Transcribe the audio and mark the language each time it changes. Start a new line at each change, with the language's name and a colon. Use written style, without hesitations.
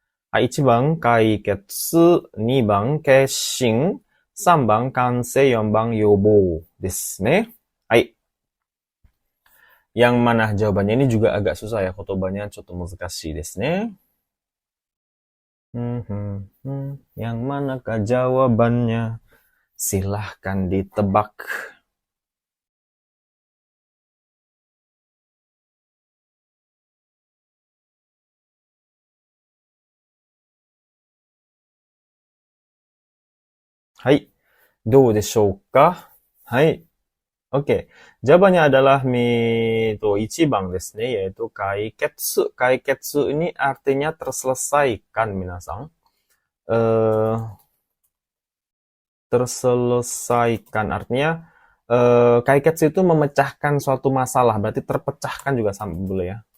Japanese: はい、1番解決、2番決心、3番完成、4番予防ですね。はい。
Indonesian: Yang mana jawabannya ini juga agak susah ya, kotobanya
Japanese: ちょっと難しいですね。
Indonesian: Yang manakah jawabannya? Silahkan ditebak.
Japanese: Hai, どうでしょうか?
Indonesian: Hai, oke. Jawabannya adalah
Japanese: ichibang desu ne,
Indonesian: yaitu kaiketsu. Kaiketsu ini artinya terselesaikan, minasang. Terselesaikan artinya kaiketsu itu memecahkan suatu masalah, berarti terpecahkan juga sama boleh ya.